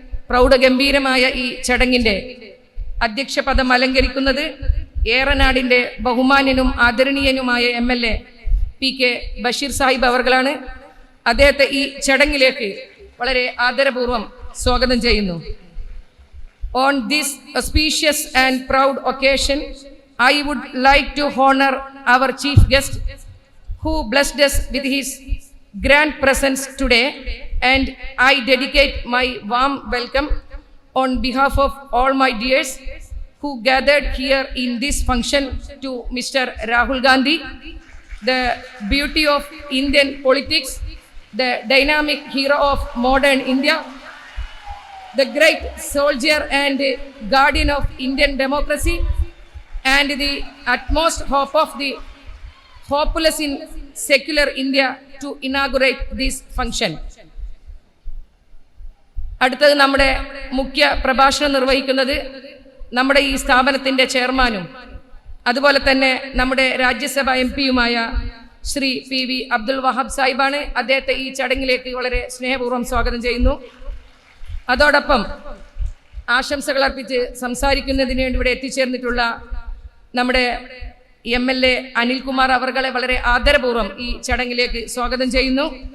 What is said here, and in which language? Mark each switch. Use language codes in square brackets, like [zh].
[ml] പ്രൗഢഗംഭീരമായ ഈ ചടങ്ങിൻ്റെ അധ്യക്ഷ പദം അലങ്കരിക്കുന്നത് ഏറനാടിൻ്റെ ബഹുമാന്യനും ആദരണീയനുമായ MLA PK ബഷീർ സാഹിബ് അവർകളാണ്. അദ്ദേഹത്തെ ഈ ചടങ്ങിലേക്ക് വളരെ ആദരപൂർവ്വം സ്വാഗതം ചെയ്യുന്നു. [en] On this auspicious and proud occasion, I would like to honor our chief guest who blessed us with his grand presence today, and I dedicate my warm welcome on behalf of all my dears who gathered here in this function to Mr. Rahul Gandhi, the beauty of Indian politics, the dynamic hero of modern India, the great soldier and guardian of Indian democracy, and the utmost hope of the hopeless in secular India to inaugurate this function. [ml] അടുത്തത് നമ്മുടെ മുഖ്യ പ്രഭാഷണം നിർവഹിക്കുന്നത് നമ്മുടെ ഈ സ്ഥാപനത്തിൻ്റെ ചെയർമാനും അതുപോലെ തന്നെ നമ്മുടെ രാജ്യസഭ MP-യുമായ ശ്രീ PV അബ്ദുൽ വഹാബ് സാഹിബാണ്. അദ്ദേഹത്തെ ഈ ചടങ്ങിലേക്ക് വളരെ സ്നേഹപൂർവ്വം സ്വാഗതം ചെയ്യുന്നു. അതോടൊപ്പം ആശംസകൾ അർപ്പിച്ച് സംസാരിക്കുന്നതിന് വേണ്ടി ഇവിടെ എത്തിച്ചേർന്നിട്ടുള്ള നമ്മുടെ MLA അനിൽകുമാർ അവർകളെ വളരെ ആദരപൂർവ്വം ഈ ചടങ്ങിലേക്ക് സ്വാഗതം ചെയ്യുന്നു.